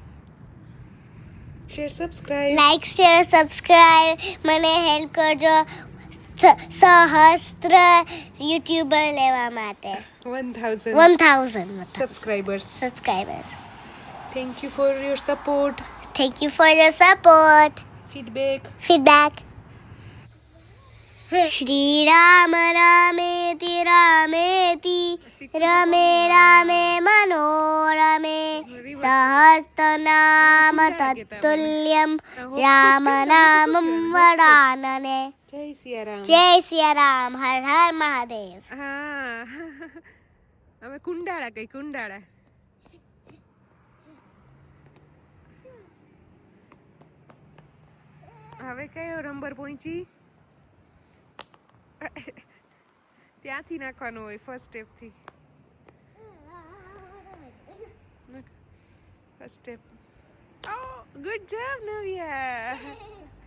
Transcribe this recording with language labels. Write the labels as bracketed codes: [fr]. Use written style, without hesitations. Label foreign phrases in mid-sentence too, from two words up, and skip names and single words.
[en] share subscribe like share subscribe [gu] મને હેલ્પ કરજો સહસ્ત્ર યુટ્યુબર લેવા માટે 1000 [en] subscribers thank you for your support Thank you for your support. feedback [sa] श्री राम रामेति रामेति रामे रामे मनोरमे सहस्रनाम तत्तुल्यं राम नाम वदनने [gu] જય સિયારામ [hi] जय सिया राम हर हर महादेव. [gu] હા હવે કુંડાળા કઈ કુંડાળા હવે કયો નંબર પહોંચી ત્યાંથી નાખવાનું હોય [en] first step [gu] થી [en] first step [gu] ઓ [en] good job [gu] નવ્યા